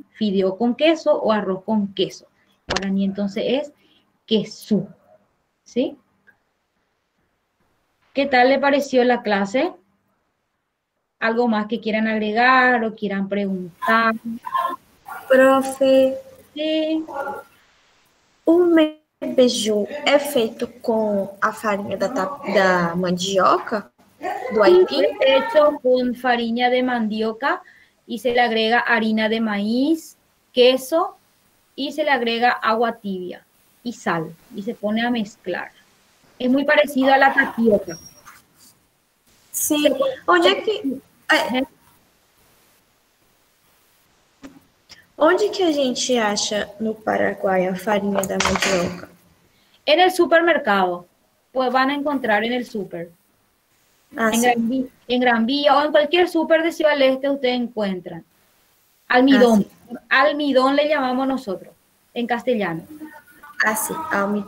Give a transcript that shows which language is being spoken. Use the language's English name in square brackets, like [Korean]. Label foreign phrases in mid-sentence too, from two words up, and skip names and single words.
[Spanish] Fideo con queso o arroz con queso. Guaraní entonces es queso, ¿sí? ¿Qué tal le pareció la clase? ¿Algo más que quieran agregar o quieran preguntar? Profe, Sí. [Portuguese] o beiju é feito com a farinha da mandioca, do aipim? [Spanish] Es hecho con farina de mandioca y se le agrega harina de maíz, queso y se le agrega agua tibia y sal y se pone a mezclar. Es muy parecido a la tapioca. [Portuguese] Sim. Onde é que a gente acha no Paraguai a farinha da mandioca? [Spanish] En el supermercado, pues van a encontrar en el super. Ah, En Gran Vía o en cualquier super de Ciudad del Este ustedes encuentran. Almidón. Almidón le llamamos nosotros, en castellano. [Portuguese] Ah, sim, almidão.